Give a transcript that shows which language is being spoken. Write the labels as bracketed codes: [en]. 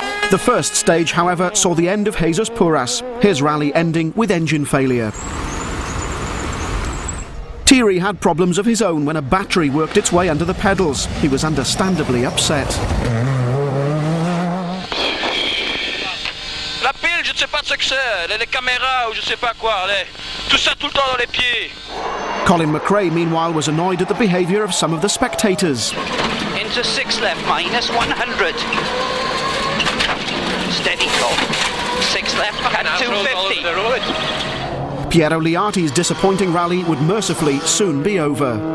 [en] The first stage, however, saw the end of Jesus Puras, his rally ending with engine failure. Thierry had problems of his own when a battery worked its way under the pedals. He was understandably upset. [fr] La pile, je ne sais pas ce que c'est, les caméras ou je sais pas quoi, tout ça tout le temps dans les pieds. [en] Colin McRae, meanwhile, was annoyed at the behaviour of some of the spectators. Into 6 left, minus 100. Steady call. 6 left at 250. Piero Liati's disappointing rally would mercifully soon be over.